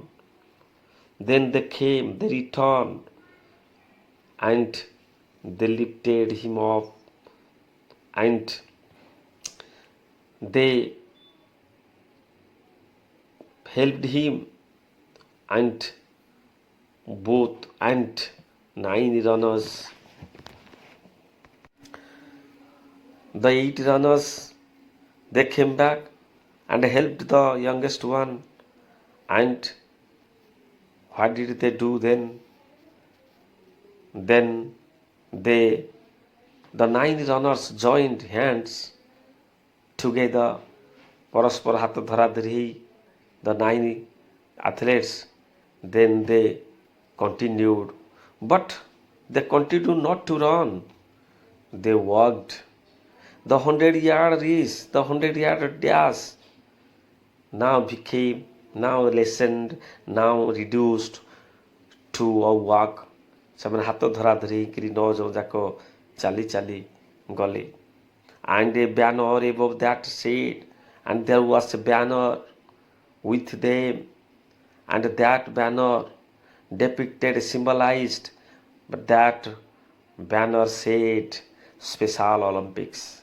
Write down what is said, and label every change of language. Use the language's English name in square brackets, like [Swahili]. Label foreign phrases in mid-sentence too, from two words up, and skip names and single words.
[English] Then they came, they returned, and they lifted him up, and they helped him, and both and 9 runners, the 8 runners, they came back and helped the youngest one. And what did they do then? Then the 9 runners joined hands together. [Odia] ପରସ୍ପର ହାତ ଧରାଧରି ହେଇ [English] the 9 athletes, then they continued. But they continued not to run. They walked. The 100-yard race, the 100-yard dash now lessened, now reduced to a walk. [Odia] ସେମାନେ ହାତ ଧରାଧରି ହେଇକିରି 9 ଜଣ ଯାକ ଚାଲି ଚାଲି ଗଲେ. [English] And a banner above that said, and there was a banner with them, and that banner depicted, symbolized, but that banner said Special Olympics.